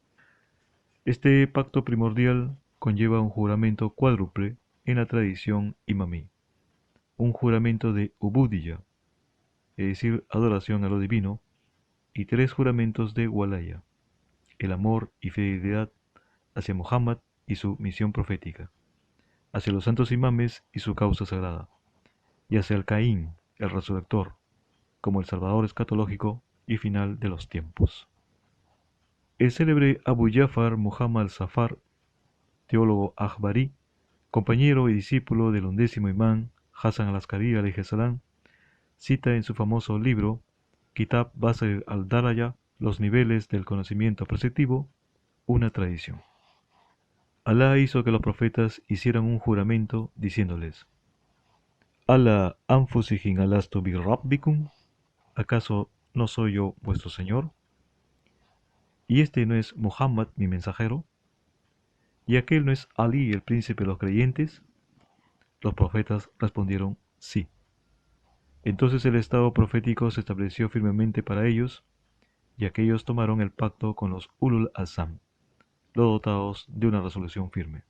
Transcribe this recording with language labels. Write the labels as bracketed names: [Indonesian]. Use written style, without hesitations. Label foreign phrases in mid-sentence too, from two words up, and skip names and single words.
[Spanish] Este pacto primordial conlleva un juramento cuádruple en la tradición imamí, un juramento de ubudiyya, es decir, adoración a lo divino, y 3 juramentos de walaya, el amor y fidelidad hacia Muhammad y su misión profética, hacia los santos imames y su causa sagrada, y hacia el Caín, el resurrector, como el salvador escatológico y final de los tiempos. El célebre Abu Ja'far Muhammad al-Safar, teólogo Akhbari, compañero y discípulo del 11º imán Hasan al-Askari [Arabic] عليه السلام, [Spanish] cita en su famoso libro Kitab Basir al-Daraya, los niveles del conocimiento perceptivo, una tradición. Alá hizo que los profetas hicieran un juramento diciéndoles: [Arabic] على أنفسهم ألست بربكم, [Spanish] ¿acaso no soy yo vuestro Señor? ¿Y este no es Muhammad mi mensajero? ¿Y aquel no es Ali el príncipe de los creyentes? Los profetas respondieron sí. Entonces el estado profético se estableció firmemente para ellos, y aquellos tomaron el pacto con los [Arabic] أولو العزم, [Spanish] los dotados de una resolución firme.